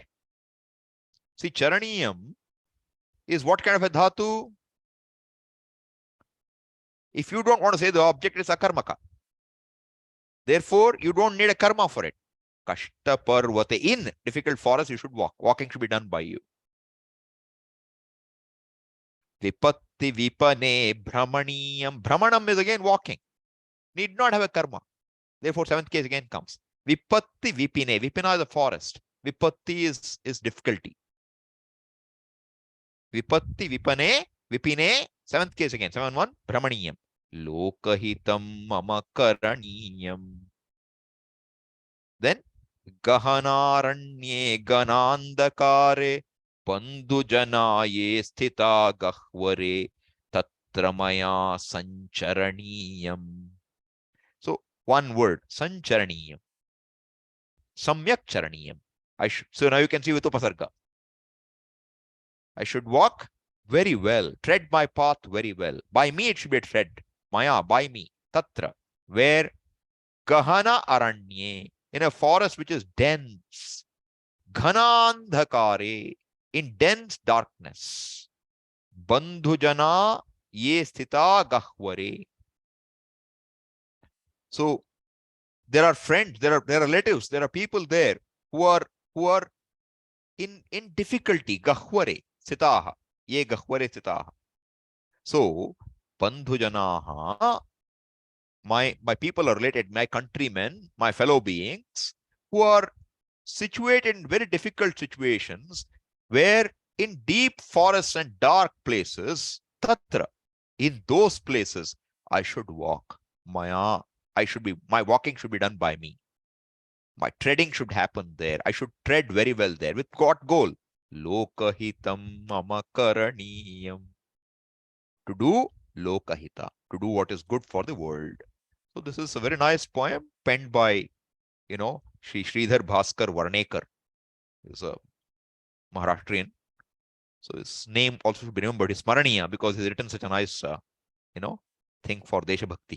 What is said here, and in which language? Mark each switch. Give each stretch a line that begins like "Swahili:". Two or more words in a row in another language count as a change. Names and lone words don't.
English: See, charaniyam is what kind of a dhatu? If you don't want to say the object is akarmaka, therefore you don't need a karma for it.
Sanskrit: Kashta parvate,
English: in difficult forest you should walk. Walking should be done by you.
Sanskrit: Vipatti vipane brahmaniyam.
English: Brahmanam is again walking. Need not have a karma. Therefore, seventh case again comes.
Sanskrit: Vipatti vipine.
English: Vipina is a forest. Vipatti is difficulty.
Sanskrit: Vipatti vipane. Vipine.
English: Seventh case again. 7-1. Brahmaniyam.
Sanskrit: Lokahitam mama karaniyam. Then Gahanaranye ganandakare bandhujanaye sthita gahvare tatramaya sancharaniyam.
English: So one word, sancharaniyam.
Sanskrit: Samyak charaniyam.
English: So now you can see with upasarga. I should walk very well, tread my path very well. By me it should be tread. Maya, by me. Tatra. Where
Sanskrit: Gahana aranye,
English: in a forest which is dense. Ghanandhakare, in dense darkness.
Sanskrit: Bandhujana ye sthita gahvare.
English: So there are friends, there are relatives, there are people there who are in difficulty.
Sanskrit: Gahvare sthitaha. Ye gahvare sthitaha.
English: So bandhujanaha, my people are related, my countrymen, my fellow beings who are situated in very difficult situations, where in deep forests and dark places, tatra, in those places, I should walk. Maya, my walking should be done by me. My treading should happen there. I should tread very well there. With what goal?
Sanskrit: Lokahitam mama karaniyam.
English: To do lokahita, to do what is good for the world. So this is a very nice poem penned by, Sri Sridhar Bhaskar Varnekar. He's a Maharashtrian. So his name also should be remembered, is Smaraniya, because he's written such a nice, thing for
Sanskrit: Desha Bhakti.